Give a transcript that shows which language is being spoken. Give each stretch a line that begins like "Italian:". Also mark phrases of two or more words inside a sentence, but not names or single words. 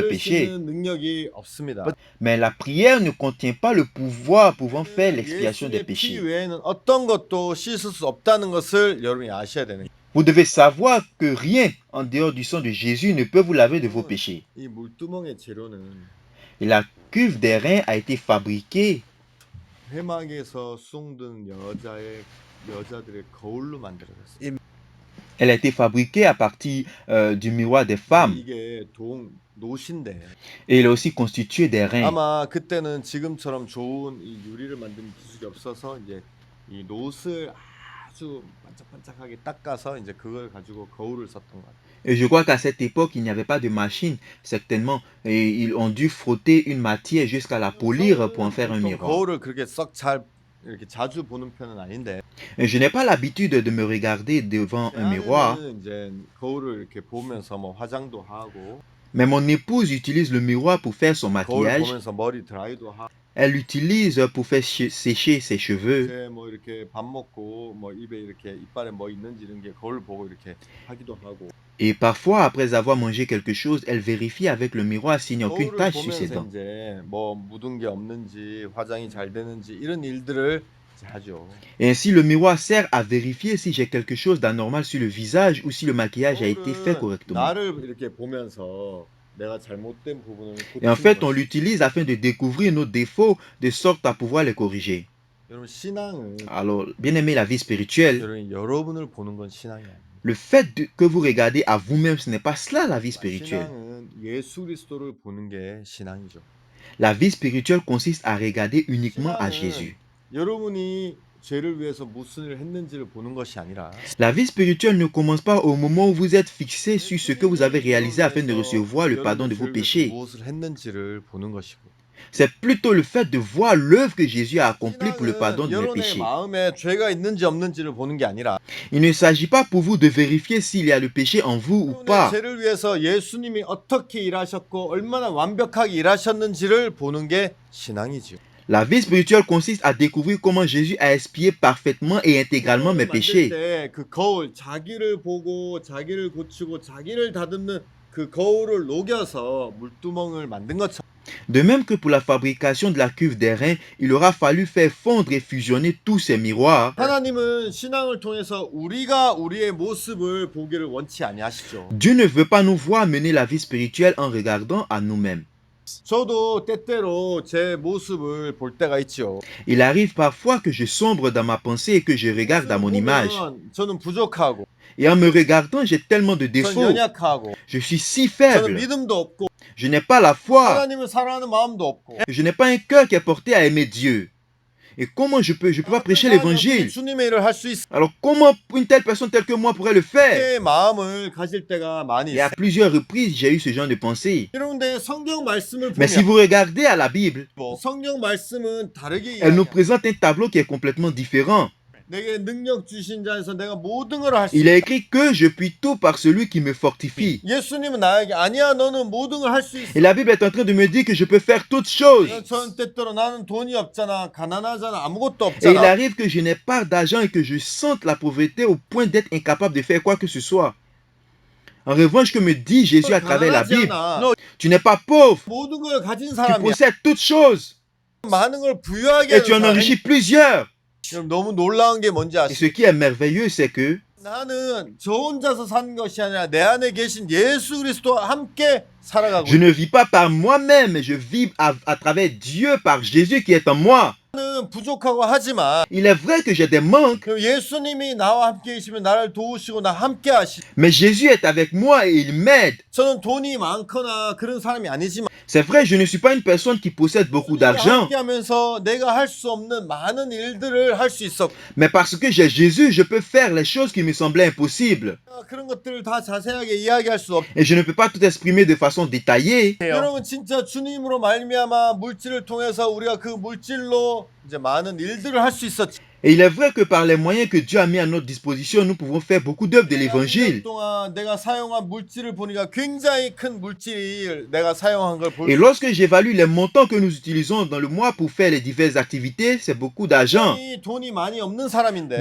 Korean: 죄를
French: péchés.
Korean: 씻는 능력이 없습니다.
French: Mais la prière ne contient pas le pouvoir pouvant faire l'expiation des
Korean: 예수의 피
French: péchés.
Korean: 외에는 어떤 것도 씻을 수 없다는 것을 여러분이 아셔야 되는 거예요.
French: Vous devez savoir que rien en dehors du sang de Jésus ne peut vous laver de vos péchés.
Korean: 이 물두멍의 재료는
French: Et la cuve d'airain a été fabriquée
Korean: 회막에서 수송든 여자들의 거울로 만들어졌어요.
French: Elle a été fabriquée à partir du miroir des femmes
Korean: 이게 노신데
French: et elle est aussi constituée d'airain.
Korean: 아마 그때는 지금처럼 좋은 이 유리를 만드는 기술이 없어서 이제 이 노스를 아주 반짝반짝하게 닦아서 이제 그걸 가지고 거울을 썼던 것 같아요.
French: Et je crois qu'à cette époque, il n'y avait pas de machine, certainement. Et ils ont dû frotter une matière jusqu'à la polir pour en faire un
Korean: 보통
French: miroir.
Korean: 거울을 그렇게 썩 잘 이렇게 자주 보는 편은 아닌데
French: Et je n'ai pas l'habitude de me regarder devant un miroir,
Korean: 나는 이제 거울을 이렇게 보면서 뭐 화장도 하고
French: mais mon épouse utilise le miroir pour faire son
Korean: 거울
French: maquillage.
Korean: 보면서 머리 드라이도 하고
French: Elle l'utilise pour faire sécher ses cheveux.
Korean: 이제 뭐 이렇게 밥 먹고 뭐 입에 이렇게 이빨에 뭐 있는지 이런 게 거울 보고 이렇게 하기도 하고
French: Et parfois, après avoir mangé quelque chose, elle vérifie avec le miroir s'il n'y a aucune
Korean: 거울을
French: tache sur ses
Korean: 보면서
French: dents.
Korean: 이제 뭐 묻은 게 없는지 화장이 잘 되는지 이런 일들을 이제 하죠.
French: Et ainsi, le miroir sert à vérifier si j'ai quelque chose d'anormal sur le visage ou si le maquillage a été fait
Korean: 거울은
French: correctement.
Korean: 나를 이렇게 보면서 내가 잘못된 부분을
French: Et en fait, on
Korean: 고치는 거죠.
French: l'utilise afin de découvrir nos défauts de sorte à pouvoir les corriger.
Korean: 여러분 신앙은
French: Alors, bien aimé, la vie spirituelle,
Korean: 여러분 여러분을 보는 건 신앙이 아니에요.
French: le fait que vous regardez à vous-même, ce n'est pas cela la vie spirituelle.
Korean: 신앙은 예수 그리스도를 보는 게 신앙이죠.
French: La vie spirituelle consiste à regarder uniquement à
Korean: 신앙은
French: Jésus.
Korean: 여러분이 죄를 위해서 무슨 일을 했는지를 보는 것이 아니라
French: La vie spirituelle ne commence pas au moment où vous êtes fixé sur ce que vous avez réalisé afin de recevoir le pardon de vos péchés.
Korean: 무엇을 했는지를 보는 것이고.
French: C'est plutôt le fait de voir l'œuvre que Jésus a accomplie pour le pardon de mes
Korean: 여러분의
French: péchés.
Korean: 마음에 죄가 있는지 없는지를 보는 게 아니라
French: Il ne s'agit pas pour vous de vérifier s'il y a le péché en vous ou
Korean: 여러분의
French: pas.
Korean: 죄를 위해서 예수님이 어떻게 일하셨고 얼마나 완벽하게 일하셨는지를 보는 게 신앙이지요.
French: La vie spirituelle consiste à découvrir comment Jésus a expié parfaitement et intégralement mes péchés.
Korean: 그 거울 자기를 보고 자기를 고치고 자기를 다듬는 그 거울을 녹여서 물두멍을 만든 것처럼
French: De même que pour la fabrication de la cuve d'airain, il aura fallu faire fondre et fusionner tous ces miroirs.
Korean: 하나님은 신앙을 통해서 우리가 우리의 모습을 보기를 원치 아니하시죠.
French: Dieu ne veut pas nous voir mener la vie spirituelle en regardant à nous-mêmes.
Korean: 저도 때때로 제 모습을 볼 때가 있죠.
French: Il arrive parfois que je sombre dans ma pensée et que je regarde à mon image.
Korean: 저는 부족하고,
French: Et en me regardant, j'ai tellement de
Korean: 저는
French: défauts.
Korean: 연약하고,
French: Je suis si
Korean: 저는
French: faible.
Korean: 믿음도 없고,
French: Je n'ai pas la foi.
Korean: 하나님을 사랑하는 마음도 없고.
French: Je n'ai pas un cœur qui est porté à aimer Dieu. Et comment je peux pas prêcher l'évangile?
Korean: 주님의 일을 할 수 있을
French: Alors comment une telle personne telle que moi pourrait le faire?
Korean: 때 마음을 가질 때가 많이
French: Et à
Korean: 있어요.
French: plusieurs reprises, j'ai eu ce genre de pensée.
Korean: 그런데 성경 말씀을
French: Mais si
Korean: 보면
French: vous regardez à la Bible,
Korean: 성경 말씀은 다르게
French: elle nous
Korean: 이야기해요.
French: présente un tableau qui est complètement différent.
Korean: 내게 능력 주신 자에서 내가 모든 걸 할 수
French: Il
Korean: 있다.
French: est écrit que je puis tout par celui qui me fortifie.
Korean: 예수님은 나에게 아니야 너는 모든 걸 할 수 있어.
French: Et la Bible est en train de me dire que je peux faire toutes choses.
Korean: 전 때때로 나는 돈이 없잖아, 가난하잖아, 아무것도
French: Et il
Korean: 없잖아.
French: arrive que je n'ai pas d'argent et que je sente la pauvreté au point d'être incapable de faire quoi que ce soit. En revanche, que me dit Jésus à travers la Bible,
Korean: 너
French: tu n'es pas pauvre,
Korean: 모든 걸 가진
French: tu
Korean: 사람이야.
French: possèdes toutes choses
Korean: 많은 걸 부유하게
French: et tu en
Korean: 하는
French: enrichis
Korean: 사람이-
French: plusieurs.
Korean: 여러분, 너무 놀라운 게 뭔지
French: Et ce
Korean: 아시죠?
French: qui est merveilleux, c'est que
Korean: 나는 저 혼자서 사는 것이 아니라 내 안에 계신 예수 그리스도와 함께 살아가고
French: Je ne vis pas par moi-même, mais je vis à travers Dieu, par Jésus qui est en moi.
Korean: 나는 부족하고 하지만
French: Il est vrai que j'ai des manques,
Korean: 그 예수님이 나와 함께 계시면 나를 도우시고 나 함께 하시.
French: mais Jésus est avec moi et il m'aide.
Korean: 저는 돈이 많거나 그런 사람이 아니지만
French: C'est vrai, je ne suis pas une personne qui possède beaucoup d'argent,
Korean: 함께하면서 내가 할 수 없는 많은 일들을 할 수 있어.
French: mais parce que j'ai Jésus, je peux faire les choses qui me semblaient impossibles.
Korean: 그런 것들을 다 자세하게 이야기할 수 없.
French: Et je ne peux pas tout exprimer de façon détaillée.
Korean: 여러분 진짜 주님으로 말미암아 물질을 통해서 우리가 그 물질로 이제 많은 일들을 할 수 있었지.
French: Et il est vrai que par les moyens que Dieu a mis à notre disposition, nous pouvons faire beaucoup d'œuvres de l'évangile.
Korean: 동안 내가 사용한 물질을 보니까 굉장히 큰 물질을 내가 사용한 걸 볼.
French: Et lorsque j'évalue les montants que nous utilisons dans le mois pour faire les diverses activités, c'est beaucoup d'argent.
Korean: 돈이 많이 없는 사람인데.